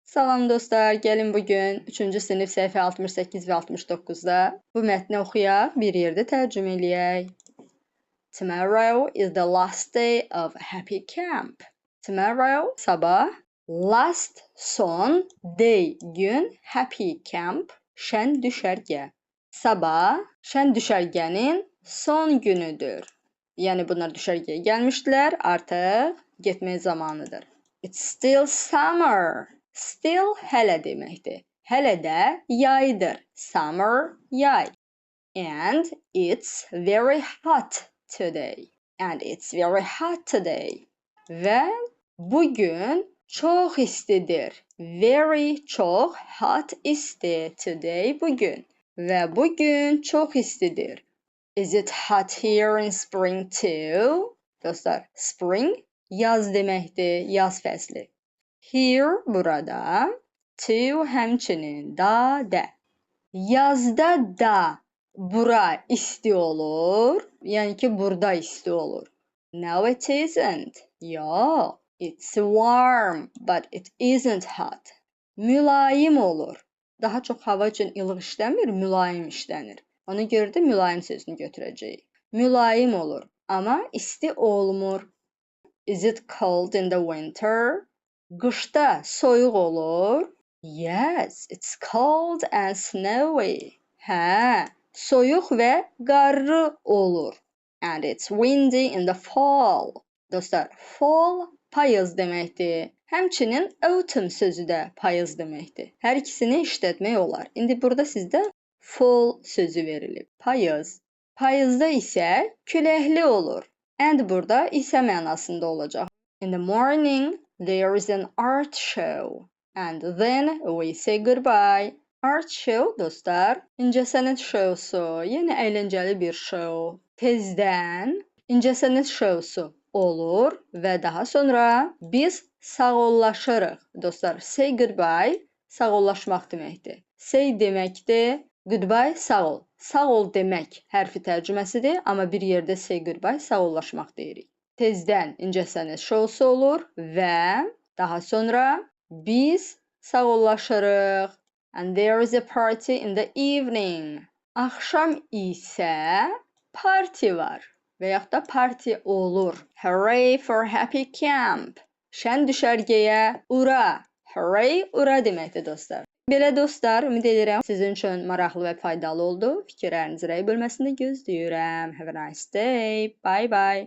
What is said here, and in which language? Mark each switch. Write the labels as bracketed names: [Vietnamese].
[Azerbaijani] Salam dostlar, gəlin bugün 3-cü sinif səhifə 68 və 69-da bu mətni oxuyaq, bir yerdə tərcümə eləyək. [English] Tomorrow is the last day of happy camp. Tomorrow, sabah, last, son, day, gün, happy camp, şən düşərgə. [Azerbaijani] Sabah, şən düşərgənin son günüdür. Yəni bunlar düşərgəyə gəlmişdilər, artıq getmək zamanıdır. [English] It's still summer. Still [Azerbaijani] hələ deməkdir. Hələ də yaydır. [English] Summer, yay. And it's very hot today. And it's very hot today. [Azerbaijani] Və bugün çox istidir. [English] Very çox hot isti today bugün. [Azerbaijani] Və bugün çox istidir. [English] Is it hot here in spring too? [Azerbaijani] Dostlar, spring yaz deməkdir, yaz fəsli. Here, burada, to həmçinin, da, də. Yazda da bura isti olur, yəni ki, burada isti olur. [English] No, it isn't. [Azerbaijani] Yox, [English] it's warm, but it isn't hot. [Azerbaijani] Mülayim olur. Daha çox hava üçün ilıq işləmir, mülayim işlənir. Ona görə də mülayim sözünü götürəcəyik. Mülayim olur, amma isti olmur. [English] Is it cold in the winter? [Azerbaijani] Qışda soyuq olur. [English] Yes, it's cold and snowy. [Azerbaijani] Hə, soyuq və qarlı olur. [English] And it's windy in the fall. [Azerbaijani] Dostlar, fall payız deməkdir. Həmçinin autumn sözü də payız deməkdir. Hər ikisini işlətmək olar. İndi burada sizdə fall sözü verilib. Payız. Payızda isə küləkli olur. And burada isə mənasında olacaq. [English] In the morning, there is an art show. And then we say goodbye. [Azerbaijani] Art show, dostlar, incəsənət şousu, yəni əyləncəli bir show. Tezdən incəsənət şousu olur və daha sonra biz sağollaşırıq. Dostlar, say goodbye, sağollaşmaq deməkdir. Say deməkdir, goodbye, sağ ol. Sağ ol demək hərfi tərcüməsidir, amma bir yerdə say goodbye, sağollaşmaq deyirik. Tezdən incəsənət şousu olur və daha sonra biz sağollaşırıq. [English] And there is a party in the evening. [Azerbaijani] Axşam isə parti var və yaxud da parti olur. [English] Hooray for happy camp. [Azerbaijani] Şən düşərgəyə ura. Hooray, ura deməkdir dostlar. Belə dostlar, ümid edirəm sizin üçün maraqlı və faydalı oldu. Fikirlərinizi rəy bölməsində gözləyirəm. [English] Have a nice day. Bye bye.